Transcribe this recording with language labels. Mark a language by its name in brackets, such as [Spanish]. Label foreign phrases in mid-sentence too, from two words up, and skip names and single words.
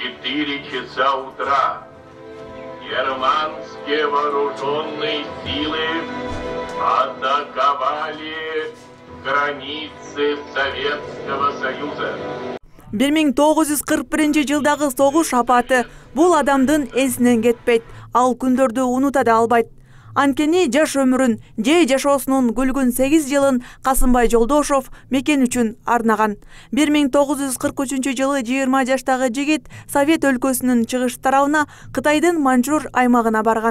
[Russian] 4 часа утра германские вооруженные силы атаковали границы Советского Союза. [Kyrgyz] 1941-жылдагы согуш апаты бул адамдын эсинен кетпейт, ал күндөрдү унута да албайт. Анткени жаш өмүрүн, же жашоосунун гүлгүн 8 жылын Касымбай Жолдошов мекен үчүн арнаган. 1943-жылы 20 жаштагы жигит Совет өлкөсүнүн чыгыш тарабына Кытайдын Манчжур аймагына барган.